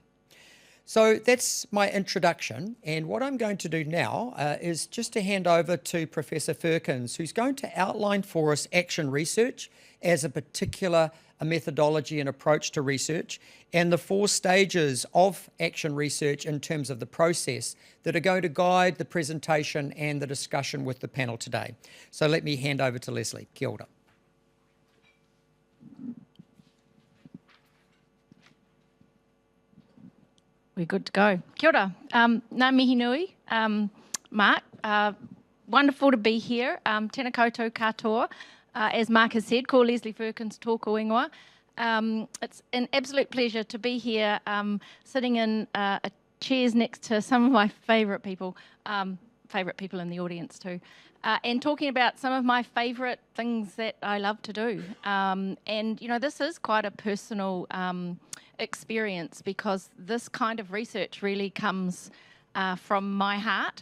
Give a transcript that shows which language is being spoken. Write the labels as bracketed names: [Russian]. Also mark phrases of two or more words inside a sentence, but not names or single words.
[English] So that's my introduction, and what I'm going to do now is just to hand over to Professor Ferkins, who's going to outline for us action research as a particular methodology and approach to research, and the 4 stages of action research in terms of the process that are going to guide the presentation and the discussion with the panel today. So let me hand over to Lesley. [Māori] Kia ora. [English] We're good to go. [Māori] Kia ora. Ngā mihi nui, [English] Mark. Wonderful to be here. [Māori] Tēnā koutou katoa. [English] As Mark has said, [Māori] ko Lesley Ferkins tōku ingoa. [English] It's an absolute pleasure to be here, sitting in chairs next to some of my favourite people in the audience too, and talking about some of my favourite things that I love to do. And, you know, this is quite a personal experience because this kind of research really comes from my heart.